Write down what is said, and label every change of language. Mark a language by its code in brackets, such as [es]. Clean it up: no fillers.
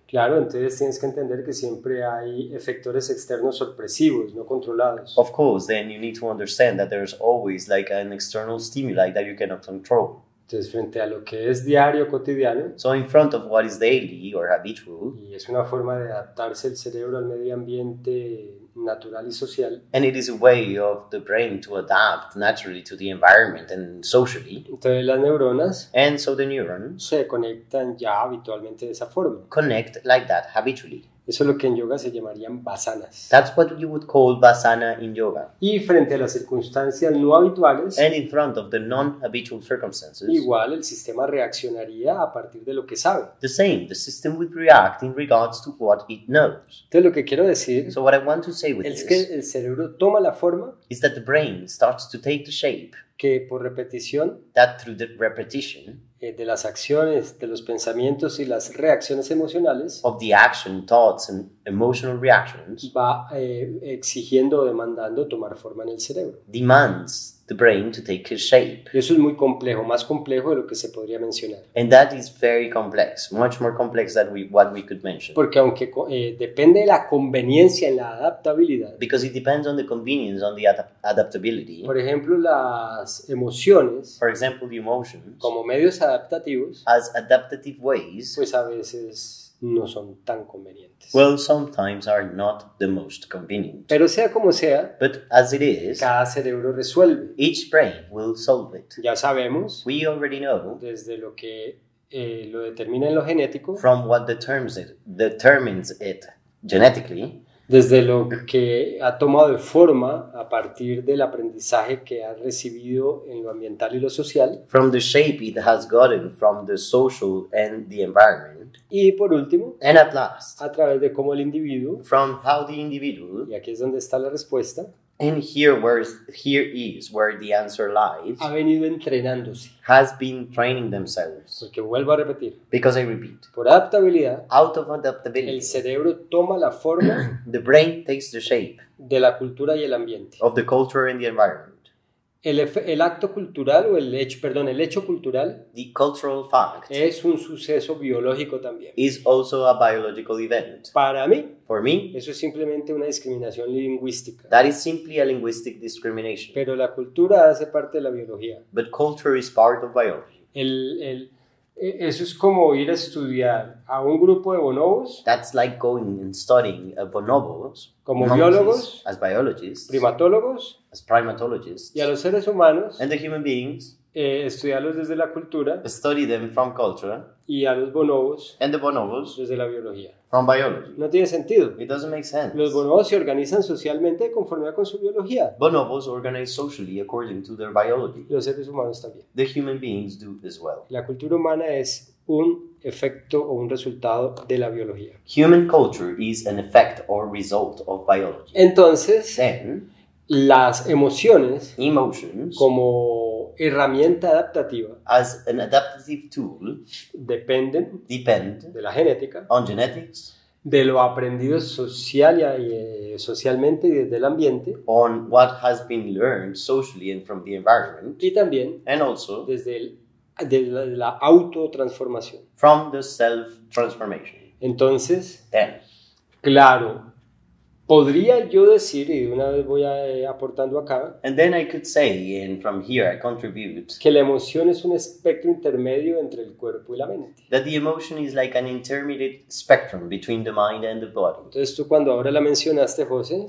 [es] Claro, entonces tienes que entender que siempre hay efectores externos sorpresivos, no controlados. [en] Of course, then you need to understand that there's always like an external stimuli that you cannot control. [es] Entonces, frente a lo que es diario, cotidiano, [en] So in front of what is daily or habitual, [es] y es una forma de adaptarse el cerebro al medio ambiente natural y social, [en] and it is a way of the brain to adapt naturally to the environment and socially, [es] entonces las neuronas [en] and so the neurons [es] se conectan ya habitualmente de esa forma. [en] connect like that habitually. [es] Eso es lo que en yoga se llamarían vasanas. [en] That's what you would call vasana in yoga. [es] Y frente a las circunstancias no habituales, [en] And in front of the non-habitual circumstances, [es] igual el sistema reaccionaría a partir de lo que sabe. [en] the same, the system would react in regards to what it knows. [es] Entonces lo que quiero decir [en] So what I want to say with [es] es que [en] this [es] el cerebro toma la forma [en] is that the brain starts to take the shape [es] que por repetición [en] that through the repetition [es] de las acciones, de los pensamientos y las reacciones emocionales [en] of the action, thoughts, and emotional reactions [es] va exigiendo o demandando tomar forma en el cerebro. [en] demands the brain to take its shape. [es] Y eso es muy complejo, más complejo de lo que se podría mencionar. [en] And that is very complex, much more complex than what we could mention. [es] Porque aunque depende de la conveniencia en la adaptabilidad, [en] Because it depends on the convenience, on the adaptability. [es] por ejemplo, las emociones [en] For example, the emotions, [es] como medios adaptativos, [en] as adaptative ways, [es] pues a veces no son tan convenientes. [en] well, sometimes are not the most convenient. [es] Pero sea como sea, [en] But as it is, [es] cada cerebro resuelve. [en] each brain will solve it. [es] Ya sabemos, [en] We already know [es] desde lo que lo determina en lo genético, [en] from what determines it genetically, [es] desde lo que ha tomado de forma a partir del aprendizaje que ha recibido en lo ambiental y lo social. [en] from the shape it has gotten from the social and the environment, [es] Y por último, [en] and at last, [es] a través de cómo el individuo, [en] from how the individual, [es] y aquí es donde está la respuesta, [en] and here is where the answer lies, [es] ha venido entrenándose. [en] has been training themselves. [es] Porque vuelvo a repetir, [en] Because I repeat, [es] por adaptabilidad, [en] out of [es] el [en] adaptability, [es] cerebro toma la forma [en] the brain takes the shape [es] de la cultura y el ambiente. [en] of the culture and the environment. [es] El acto cultural o el hecho cultural [en] The cultural fact [es] es un suceso biológico también. [en] is also a biological event. [es] Para mí, [en] For me, [es] eso es simplemente una discriminación lingüística. [en] that is simply a linguistic discrimination. [es] Pero la cultura hace parte de la biología. [en] But culture is part of biology. [es] Eso es como ir a estudiar a un grupo de bonobos, [en] That's like going and studying bonobos, [es] como [en] monkeys, [es] biólogos, [en] as biologists, [es] primatólogos, [en] as primatologists, [es] y a los seres humanos, [en] and the human beings, [es] estudiarlos desde la cultura, [en] study them from culture, [es] y a los bonobos [en] and the bonobos [es] desde la biología. [en] from biology. [es] No tiene sentido. [en] It doesn't make sense. [es] Los bonobos se organizan socialmente conforme con su biología. [en] Bonobos organize socially according to their biology. [es] Los seres humanos también. [en] The human beings do as well. [es] La cultura humana es un efecto o un resultado de la biología. [en] Human culture is an effect or result of biology. [es] Entonces, [en] Then, [es] las emociones [en] emotions, [es] como herramienta adaptativa [en] as an adaptive tool, [es] dependen [en] depend [es] de la genética, [en] on genetics, [es] de lo aprendido socialmente y desde el ambiente, [en] on what has been learned socially and from the environment, [es] y también [en] and also [es] desde la autotransformación. [en] from the self-transformation. [es] Entonces, [en] Then, [es] claro, Podría yo decir, y de una vez voy aportando acá, [en] And then I could say, and from here I contribute, [es] que la emoción es un espectro intermedio entre el cuerpo y la mente. [en] that the emotion is like an intermediate spectrum between the mind and the body. [es] Entonces tú cuando ahora la mencionaste, José,